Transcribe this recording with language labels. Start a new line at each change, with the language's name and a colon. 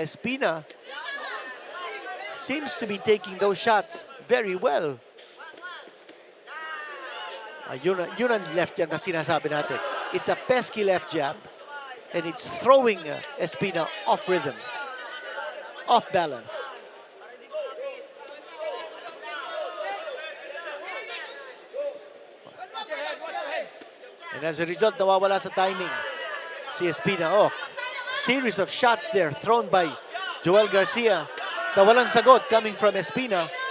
English: Espina seems to be taking those shots very well.
Filipino: Yun ang left jab na sinasabi natin.
English: It's a pesky left jab, and it's throwing Espina off rhythm, off balance. And as a result,
Filipino: nawawala sa timing si Espina.
English: Oh, series of shots there thrown by Joel Garcia
Filipino: na walang sagot
English: coming from Espina.